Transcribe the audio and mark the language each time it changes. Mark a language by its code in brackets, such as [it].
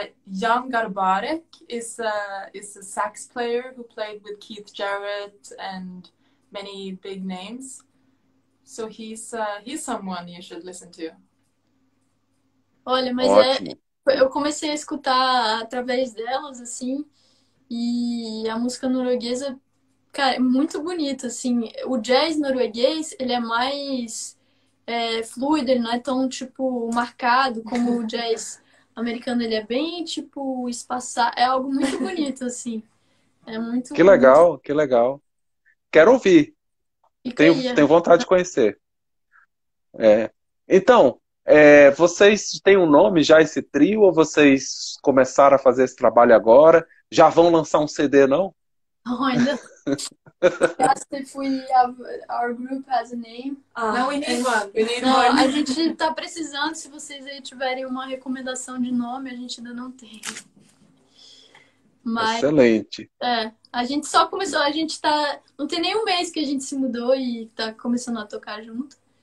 [en] Jan Garbarek is a sax player who played with Keith Jarrett and many big names. So he's someone you should listen to. [pt] Olha, mas Ótimo. eu comecei a escutar através delas, assim, e a música norueguesa, cara, é muito bonita, assim. O jazz norueguês, ele é mais fluido, ele não é tão, tipo, marcado como o jazz americano. Ele é bem, tipo, espaçado. É algo muito bonito, assim. É muito Que legal, que legal. Quero ouvir. Fica aí. Tenho vontade de conhecer. Então, vocês têm um nome já, esse trio, ou vocês começaram a fazer esse trabalho agora? Já vão lançar um CD, não? Não, ainda [en] asked if our group has a name. No, we need one. We need [pt] Não, [en] one. [pt] a gente tá precisando, se vocês aí tiverem uma recomendação de nome, a gente ainda não tem. Mas, Excelente. a gente só começou, a gente tá... Não tem nem um mês que a gente se mudou e tá começando a tocar junto.